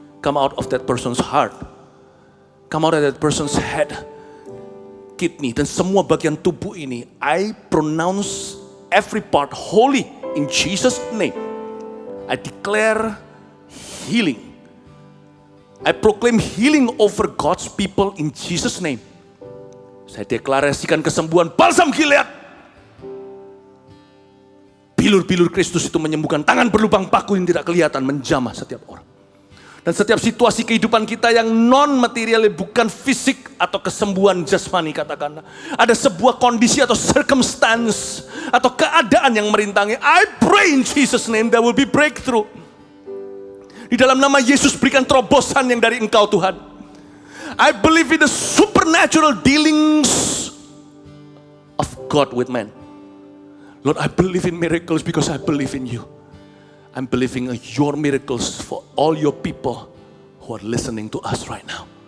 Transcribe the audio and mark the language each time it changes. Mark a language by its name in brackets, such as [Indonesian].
[English] Come out of that person's heart. Come out of that person's head, kidney, [Indonesian] dan semua bagian tubuh ini. [English] I pronounce every part holy in Jesus' name. I declare healing. I proclaim healing over God's people in Jesus' name. [Indonesian] Saya deklarasikan kesembuhan balsam Gilead. Bilur-bilur Kristus itu menyembuhkan, tangan berlubang paku yang tidak kelihatan menjamah setiap orang. Dan setiap situasi kehidupan kita yang non-material, bukan fisik atau kesembuhan jasmani katakanlah. Ada sebuah kondisi atau circumstance atau keadaan yang merintangi. [English] I pray in Jesus' name there will be breakthrough. [Indonesian] Di dalam nama Yesus berikan terobosan yang dari Engkau Tuhan. [English] I believe in the supernatural dealings of God with man. Lord, I believe in miracles because I believe in you. I'm believing in your miracles for all your people who are listening to us right now.